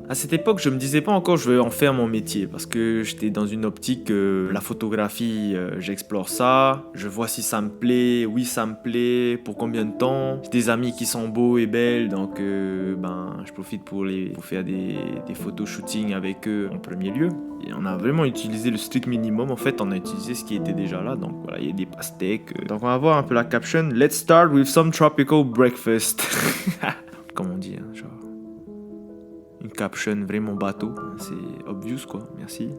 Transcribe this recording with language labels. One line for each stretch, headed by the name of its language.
French: À cette époque, je me disais pas encore je vais en faire mon métier parce que j'étais dans une optique la photographie, j'explore ça, je vois si ça me plaît, oui ça me plaît, pour combien de temps. J'ai des amis qui sont beaux et belles donc je profite pour faire des photos shooting avec eux en premier lieu. Et on a vraiment utilisé le strict minimum, en fait on a utilisé ce qui était déjà là, donc voilà, il y a des pastèques. Donc on va voir un peu la caption.
English: Let's start with some tropical breakfast.
French: Comment on dit, hein, genre une caption vraiment bateau, c'est obvious quoi, merci.